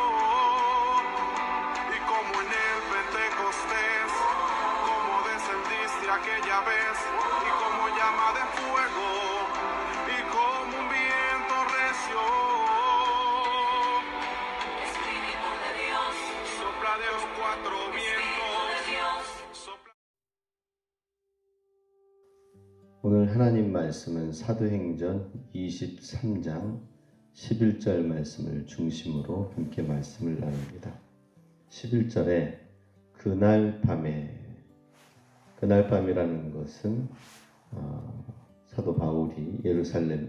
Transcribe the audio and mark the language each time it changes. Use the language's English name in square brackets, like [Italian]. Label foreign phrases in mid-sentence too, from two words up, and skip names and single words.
[Spanish] Y como en el Pentecostés, como descendiste aquella vez y como llama de fuego y como un viento recio. Espíritu de Dios, Sopla de los cuatro vientos. [Korean] 오늘 하나님 말씀은 사도행전 23장 11절 말씀을 중심으로 함께 말씀을 나눕니다. 11절에 그날 밤이라는 것은 사도 바울이 예루살렘